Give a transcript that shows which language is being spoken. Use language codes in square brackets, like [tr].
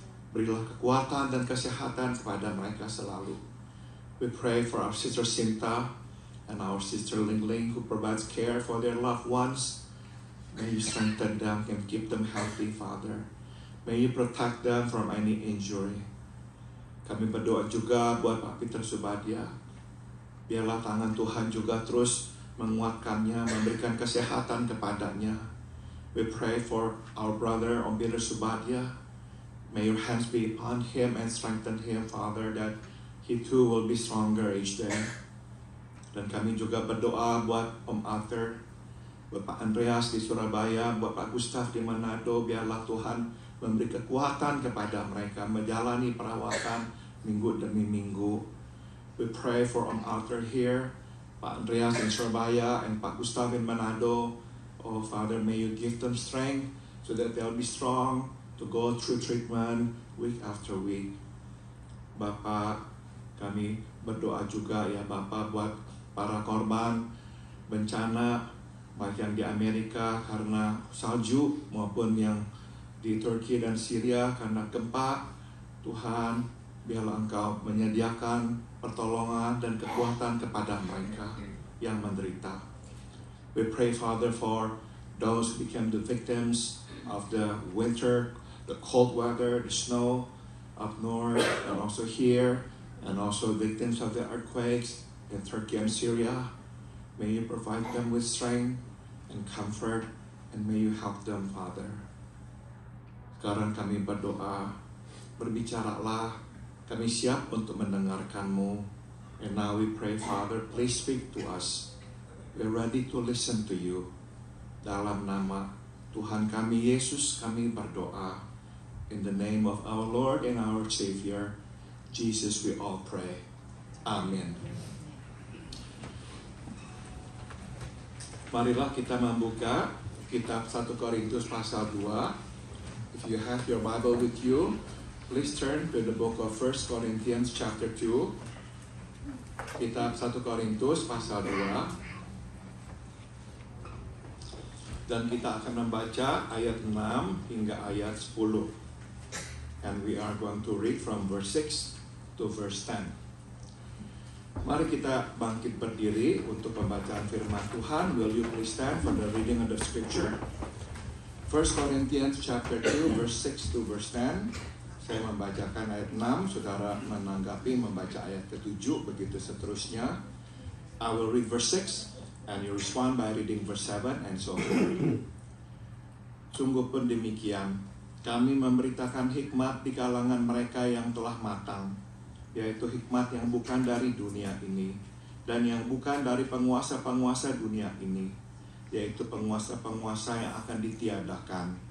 [id] Berilah kekuatan dan kesehatan kepada mereka selalu. [en] We pray for our sister Sinta and our sister Ling Ling, who provides care for their loved ones. May you strengthen them and keep them healthy, Father. May you protect them from any injury. [id] Kami berdoa juga buat Pak Peter Subadia. Biarlah tangan Tuhan juga terus menguatkannya, memberikan kesehatan kepadanya. [en] We pray for our brother Om Peter Subadia. May your hands be upon him and strengthen him, Father, that he too will be stronger each day. [id] Dan kami juga berdoa buat Om Arthur, buat Pak Andreas di Surabaya, buat Pak Gustaf di Manado. Biarlah Tuhan memberi kekuatan kepada mereka menjalani perawatan minggu demi minggu. [en] We pray for Om Arthur here, Pak Andreas in Surabaya, and Pak Gustaf in Manado. Oh Father, may you give them strength so that they'll be strong to go through treatment week after week. [id] Bapak, kami berdoa juga ya Bapak buat para korban bencana, baik yang di Amerika karena salju maupun yang di Turki dan Syria karena gempa. Tuhan, biarlah Engkau menyediakan pertolongan dan kekuatan kepada mereka yang menderita. [en] We pray, Father, for those who became the victims of the winter, the cold weather, the snow up north, and also here, and also victims of the earthquakes in Turkey and Syria. May you provide them with strength and comfort, and may you help them, Father. [id] Sekarang kami berdoa, berbicaralah, kami siap untuk mendengarkan-Mu. [en] And now we pray, Father, please speak to us. We're ready to listen to you. [id] Dalam nama Tuhan kami Yesus kami berdoa. [en] In the name of our Lord and our Savior, Jesus, we all pray. Amin. [id] Marilah kita membuka kitab 1 Korintus pasal 2. [en] If you have your Bible with you, please turn to the book of 1 Corinthians chapter 2. [id] Kitab 1 Korintus pasal 2. Dan kita akan membaca ayat 6 hingga ayat 10. [en] And we are going to read from verse 6 to verse 10. [id] Mari kita bangkit berdiri untuk pembacaan firman Tuhan. [en] Will you please stand for the reading of the scripture? 1 Corinthians chapter 2 verse 6 to verse 10. [id] Saya membacakan ayat 6, saudara menanggapi membaca ayat ke-7, begitu seterusnya. [en] I will read verse 6 and you respond by reading verse 7 and so forth. [id] Sungguh pun demikian, kami memberitakan hikmat di kalangan mereka yang telah matang, yaitu hikmat yang bukan dari dunia ini dan yang bukan dari penguasa-penguasa dunia ini, yaitu penguasa-penguasa yang akan ditiadakan.